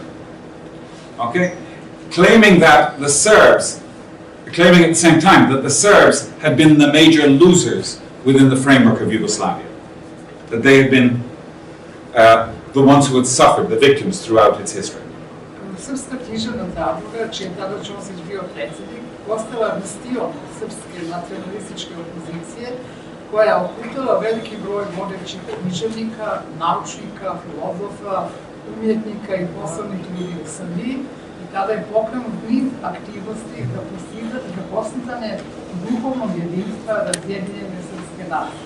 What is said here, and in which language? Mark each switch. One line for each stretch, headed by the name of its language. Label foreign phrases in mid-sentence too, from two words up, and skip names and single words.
English: Okay? Claiming that the Serbs, claiming at the same time that the Serbs had been the major losers within the framework of Yugoslavia. That they had been the ones who had suffered, the victims throughout its history.
Serbian: Srpska književna zadruga, čiji je tada Ćosić bio predsjednik, postala bastion srpske nacionalističke opozicije, koja je okupila veliki broj vodećih književnika, naučnika, filozofa, umjetnika i poslovnih ljudi u Srbiji, i tada je pokrenut niz aktivnosti za postizanje duhovnog jedinstva razjedinjene srpske nacije.